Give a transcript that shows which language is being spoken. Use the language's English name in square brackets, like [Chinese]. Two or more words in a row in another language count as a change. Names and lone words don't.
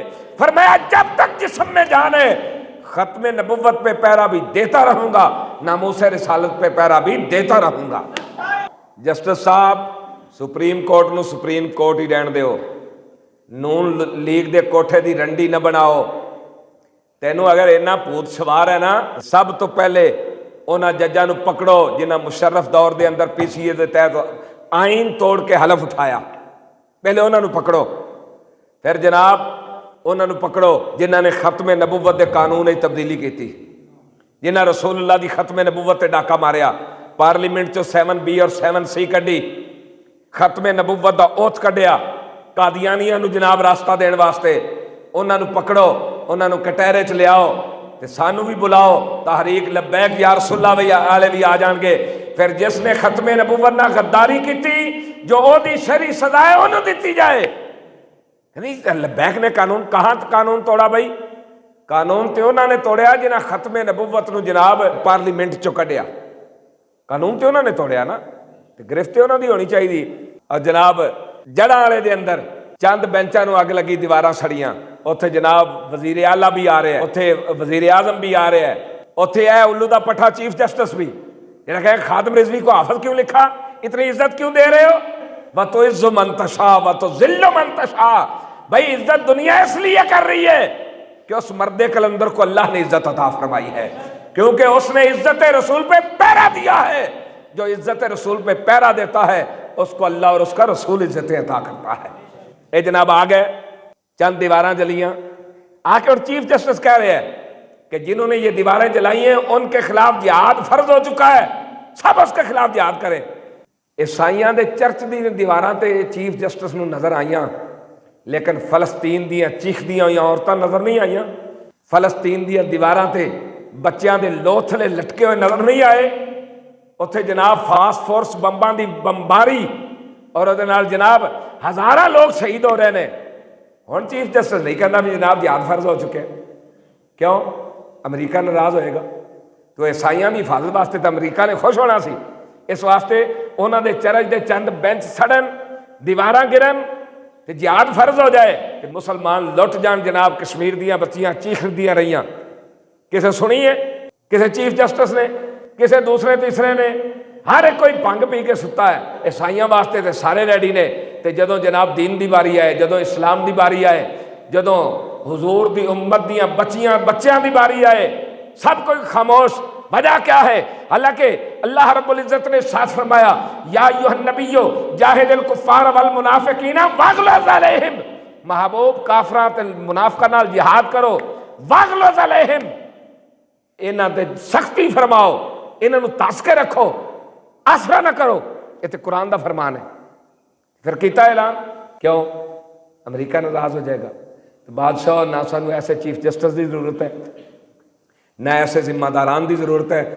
[Urdu] فرمایا جب تک جسم میں جان ہے ختم نبوت پہ پیرا بھی دیتا رہوں گا، ناموس رسالت پہ پیرا بھی دیتا رہوں گا۔ [Punjabi] جسٹس صاحب سپریم کورٹ نو سپریم کورٹ ہی رہن دیو، نون لیگ دے کوٹھے دی رنڈی نہ بناؤ۔ تینوں اگر اینا پوت سوار ہے نا، سب تو پہلے انہاں ججاں نو پکڑو جنہاں مشرف دور دے اندر پی سی اے دے تحت آئین توڑ کے حلف اٹھایا، پہلے انہاں نو پکڑو۔ پھر جناب انہوں نے پکڑو جنہوں نے ختم نبوت دے قانون کی تبدیلی کی، جنہاں رسول اللہ دی ختم نبوت تے ڈاکہ ماریا، پارلیمنٹ چو 7B اور 7C کڈی، ختم نبوت دا اوتھ کڈیا قادیانیاں نو جناب راستہ دین واسطے، انہوں نے پکڑو، انہوں نے کٹہرے چ لیاؤ تے سانو بھی بلاؤ، تحریک لبیک یا رسول اللہ والے بھی آ جان گے۔ پھر جس نے ختم نبوت نہ غداری کی جو او دی شرعی سزا ہے انہوں دیتی جائے۔ [Urdu] نہیں لبیک نے قانون کہاں قانون توڑا بھائی؟ [Punjabi] قانون تے انہوں نے توڑیا جنہاں ختم نبوت نو جناب پارلیمنٹ چو کڈیا، قانون تے انہوں نے توڑیا نا، تے گرفت انہوں دی ہونی چاہیے۔ اور جناب جڑاں والے دے اندر چند بینچاں نو اگ لگی، دیواراں سڑیاں، اوتھے جناب وزیر اعلیٰ بھی آ رہے ہیں، اوتھے وزیر اعظم بھی آ رہے ہیں، اوتھے ہے الو دا پٹھا چیف جسٹس بھی، جنہاں کہا خادم رضوی کو حافظ کیوں لکھا، اتنی عزت کیوں دے رہے ہو؟ [Arabic] وَتُعِزُّ مَن تَشَاءُ وَتُذِلُّ مَن تَشَاءُ۔ [Urdu] بھائی عزت دنیا اس لیے کر رہی ہے کہ اس مرد کلندر کو اللہ نے عزت عطا فرمائی ہے، کیونکہ اس نے عزت رسول پہ پہرا دیا ہے۔ جو عزت رسول پہ پہرا دیتا ہے اس کو اللہ اور اس کا رسول عزت عطا کرتا ہے۔ [Punjabi] اے جناب آ گئے، چند دیواراں جلیاں، آ کے [Urdu] اور چیف جسٹس کہہ رہے ہیں کہ جنہوں نے یہ دیواریں جلائی ہیں ان کے خلاف جہاد فرض ہو چکا ہے، سب اس کے خلاف جہاد کریں۔ [Punjabi] عیسائیاں دے چرچ دی دیواراں تے چیف جسٹس نو نظر آئیاں، لیکن فلسطین دیاں چیخ دیاں یا عورتاں نظر نہیں آئیاں، فلسطین دیاں دیواراں تے بچیاں دے لوتھلے لٹکے ہوئے نظر نہیں آئے، اتھے جناب فاسفورس بمباں دی بمباری اور ادھے نال جناب ہزاراں لوگ شہید ہو رہے ہیں۔ ہن چیف جسٹس نہیں کہنا بھی جناب جہاد فرض ہو چکے، کیوں؟ امریکہ ناراض ہوئے گا، تو عیسائیاں دی حفاظت واسطے تو امریکہ نے خوش ہونا سی، اس واسطے انہوں دے چرچ دے چند بینچ سڑن، دیواراں گرن تے جہاد فرض ہو جائے کہ مسلمان لٹ جان۔ جناب کشمیر دیاں بچیاں چیخ دیاں رہیاں، کسے سنی ہے؟ کسے چیف جسٹس نے؟ کسے دوسرے تیسرے نے؟ ہر ایک کوئی بھنگ پی کے ستا ہے۔ عیسائیاں واسطے تے سارے ریڈی نے، تے جدوں جناب دین دی باری آئے، جدوں اسلام دی باری آئے، جدوں حضور دی امت دیاں بچیاں دی باری آئے، سب کوئی خاموش۔ [Urdu] وجہ کیا ہے؟ حالانکہ اللہ [Arabic] رب العزت [Urdu] نے ساتھ فرمایا [Arabic] یا ایھا النبی جاہد الکفار والمنافقین واغلظ علیہم، [Punjabi] محبوب کافراں تے منافقاں نال جہاد کرو، [Arabic] واغلظ علیہم، [Punjabi] انہاں تے سختی فرماؤ، انہاں نو تاس کے رکھو، آسرا نہ کرو۔ یہ تو قرآن دا فرمان ہے۔ پھر کیتا اعلان، کیوں؟ امریکہ ناراض ہو جائے گا تو بادشاہ نہ سانو ایسے چیف جسٹس دی ضرورت ہے، نہ ایسے ذمہ داران دی ضرورت ہے۔